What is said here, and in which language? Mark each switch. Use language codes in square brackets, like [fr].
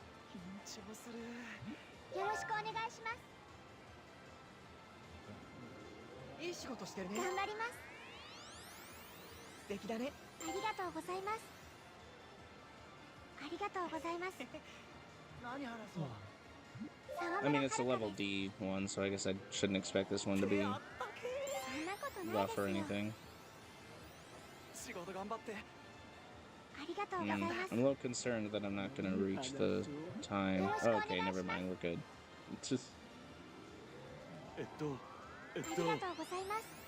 [ja] 緊張する。よろしくお願いします。いい仕事してるね。頑張ります。素敵だね。ありがとうございます。ありがとうございます。何話そう。 [en] I mean, it's a level D one, so I guess I shouldn't expect this one to be [ja] そんなことない [en] rough [ja] です [en] or [ja] よ。 [en] anything. [ja] 仕事頑張って。ありがとうございます。 [en] I'm a little concerned that I'm not gonna reach the time. Oh, okay, never mind, we're good. It's just... [ja] ありがとうございます。